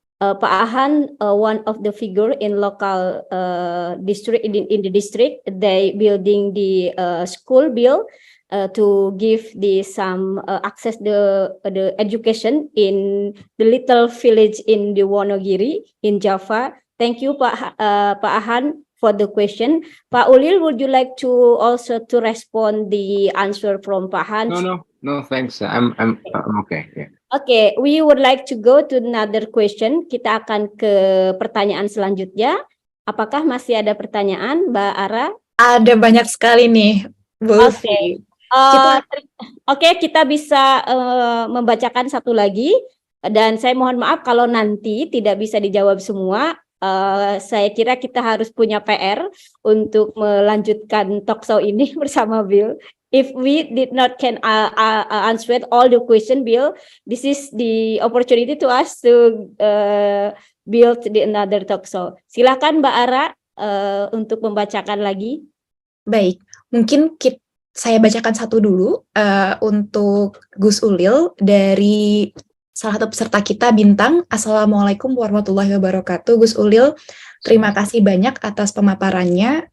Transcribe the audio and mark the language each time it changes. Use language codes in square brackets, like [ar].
[en] Pak Ahan, one of the figure in local district in the district, they building the school bill to give some access the education in the little village in the Wonogiri in Java. Thank you, Pak Ahan, for the question. Pak Ulil, would you like to also to respond the answer from Pak Ahan? No, thanks. I'm okay. Yeah. Okay, we would like to go to another question. [id] Kita akan ke pertanyaan selanjutnya. Apakah masih ada pertanyaan, Mbak Ara? Ada banyak sekali nih, Bu Ufi. Oke, kita bisa membacakan satu lagi. Dan saya mohon maaf kalau nanti tidak bisa dijawab semua. Saya kira kita harus punya PR untuk melanjutkan talkshow ini bersama Bill. [en] If we did not can answer all the question, Bill, this is the opportunity to us to build the another talkshow. [id] Silakan Mbak Ara untuk membacakan lagi. Baik, mungkin saya bacakan satu dulu untuk Gus Ulil dari salah satu peserta kita, Bintang. Assalamualaikum warahmatullahi wabarakatuh. Gus Ulil, terima kasih banyak atas pemaparannya.